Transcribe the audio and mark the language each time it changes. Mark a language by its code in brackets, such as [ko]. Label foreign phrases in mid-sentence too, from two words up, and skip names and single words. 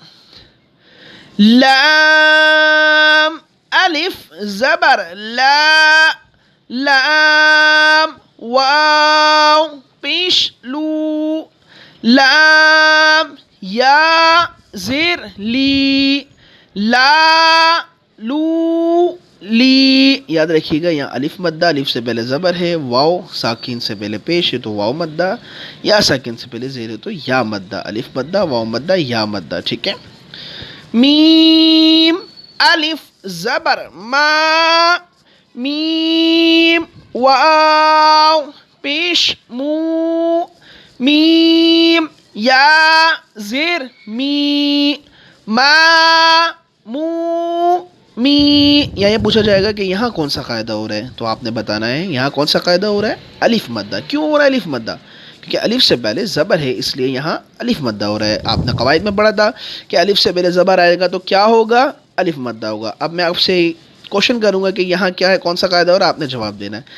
[ur] لام الف زبر لا لام واو پیش لو لام یا زیر لی لا لو لی. یاد رکھیے گا یہاں الف مدہ، الف سے پہلے زبر ہے، واو ساکن سے پہلے پیش ہے تو واو مدہ، یا ساکن سے پہلے زیر ہے تو یا مدہ، الف مدہ واو مدہ یا مدہ. ٹھیک ہے. میم الف زبر ما میم واو پیش مو میم یا زیر می ما مو می. یہ پوچھا جائے گا کہ یہاں کون سا قاعدہ ہو رہا ہے، تو آپ نے بتانا ہے یہاں کون سا قاعدہ ہو رہا ہے. الف مدہ. کیوں ہو رہا ہے الف مدہ؟ کیونکہ الف سے پہلے زبر ہے اس لیے یہاں الف مدہ ہو رہا ہے. آپ نے قواعد میں پڑھا تھا کہ الف سے پہلے زبر آئے گا تو کیا ہوگا؟ الف مدہ ہوگا. اب میں آپ سے کوشچن کروں گا کہ یہاں کیا ہے، کون سا قاعدہ ہو رہا ہے، آپ نے جواب دینا ہے.